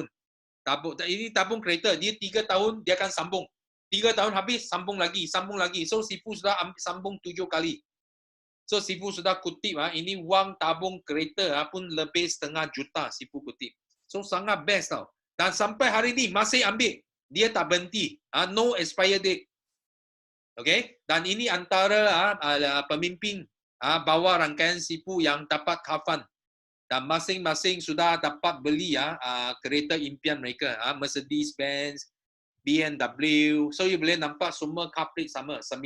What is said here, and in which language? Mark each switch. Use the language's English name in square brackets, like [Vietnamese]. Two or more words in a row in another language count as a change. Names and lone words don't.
[Malay] Ini tabung kereta, dia 3 tahun, dia akan sambung. 3 tahun habis, sambung lagi. So, Sifu sudah sambung 7 kali. So, Sifu sudah kutip, ini wang tabung kereta pun lebih setengah juta Sifu kutip. So, sangat best tau. Dan sampai hari ini masih ambil. Dia tak berhenti. [English] No expire date. [Malay] Okay? Dan ini antara pemimpin bawa rangkaian Sifu yang dapat kafan. Dan masing-masing sudah dapat beli kereta impian mereka. Mercedes-Benz, BMW. [English] So, you [Malay] boleh nampak semua [English] car plate [Malay] sama.